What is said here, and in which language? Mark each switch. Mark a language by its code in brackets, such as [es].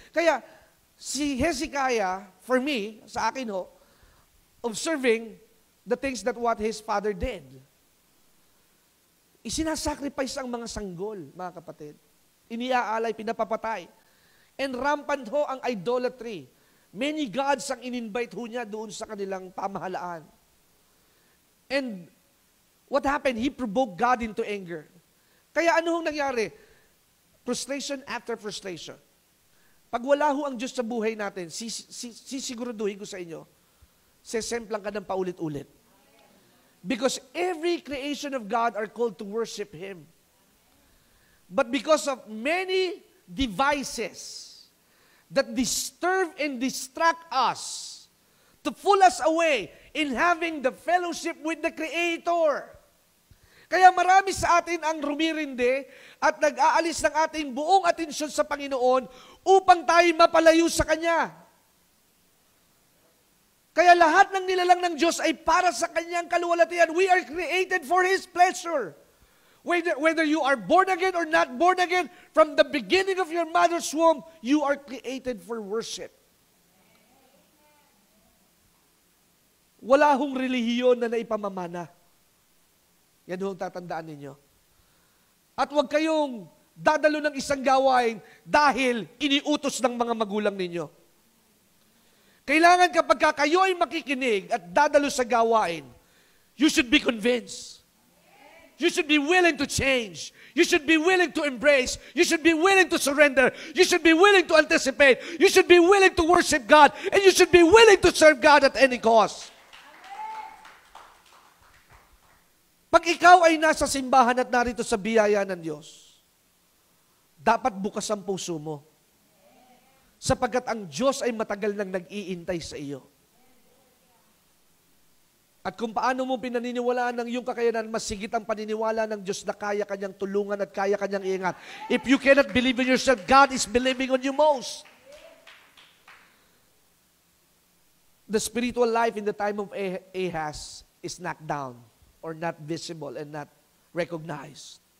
[en] Kaya, si Hezekiah, for me, [tl] sa akin ho, [en] observing the things that what his father did. [tl] Isinasacrifice ang mga sanggol, mga kapatid. Iniaalay, pinapapatay. [en] And rampant [tl] ho ang idolatry. [en] Many gods [tl] ang in-invite ho niya doon sa kanilang pamahalaan. [en] And what happened? He provoked God into anger. [tl] Kaya ano hong nangyari? [en] Frustration after frustration. [tl] Pag wala ho ang Diyos sa buhay natin, sisiguraduhin ko sa inyo, sesemplang ka ng paulit-ulit. [en] Because every creation of God are called to worship Him. But because of many devices that disturb and distract us to pull us away in having the fellowship with the Creator. [tl] Kaya marami sa atin ang rumirinde at nag-aalis ng ating buong atensyon sa Panginoon upang tayo mapalayo sa Kanya. Kaya lahat ng nilalang ng Diyos ay para sa Kanyang kaluwalhatian. [en] We are created for His pleasure. Whether you are born again or not born again, from the beginning of your mother's womb, you are created for worship. [tl] Wala hong relihiyon na naipamamana. Yan hong tatandaan ninyo. At huwag kayong dadalo ng isang gawain dahil iniutos ng mga magulang ninyo. Kailangan kapag kayo ay makikinig at dadalo sa gawain, [en] you should be convinced. You should be willing to change. You should be willing to embrace. You should be willing to surrender. You should be willing to anticipate. You should be willing to worship God. And you should be willing to serve God at any cost. [tl] Pag ikaw ay nasa simbahan at narito sa biyaya ng Diyos, dapat bukas ang puso mo. Sapagkat ang Diyos ay matagal nang nag-iintay sa iyo. At kung paano mo pinaniniwalaan ng iyong kakayanan, mas sigit ang paniniwala ng Diyos na kaya Kanyang tulungan at kaya Kanyang iingat. [en] If you cannot believe in yourself, God is believing on you most. The spiritual life in the time of Ahaz is knocked down or not visible and not recognized.